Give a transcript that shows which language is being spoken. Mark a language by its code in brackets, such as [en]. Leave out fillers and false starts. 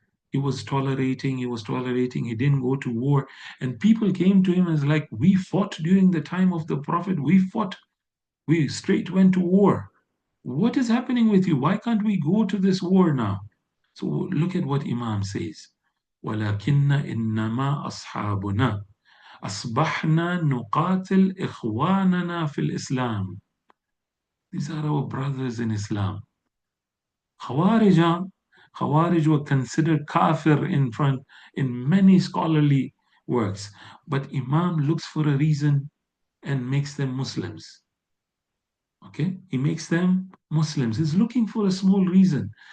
[en] He was tolerating, he didn't go to war. And people came to him as like, we fought during the time of the Prophet, we straight went to war. What is happening with you? Why can't we go to this war now? So look at what Imam says. [ar] ولكن إنما أصحابنا أصبحنا نقاتل إخواننا في الإسلام. [en] These are our brothers in Islam. Khawarij were considered kafir in many scholarly works, but Imam looks for a reason and makes them Muslims. Okay, he makes them Muslims. He's looking for a small reason.